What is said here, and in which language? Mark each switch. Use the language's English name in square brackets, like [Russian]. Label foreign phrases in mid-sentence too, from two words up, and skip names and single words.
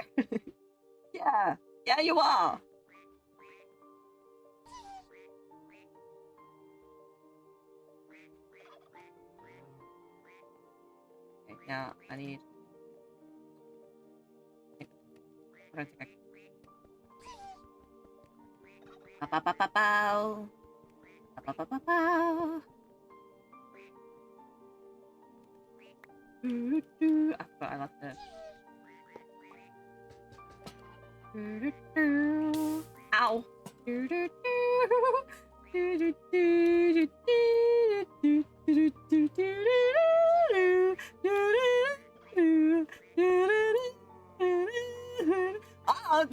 [English] Yeah. Yeah, you are. Okay, now I need... I don't think I can... Ba-ba-ba-ba-bow. Ba-ba-ba-ba-bow. I forgot I left it. Ow! Ugh!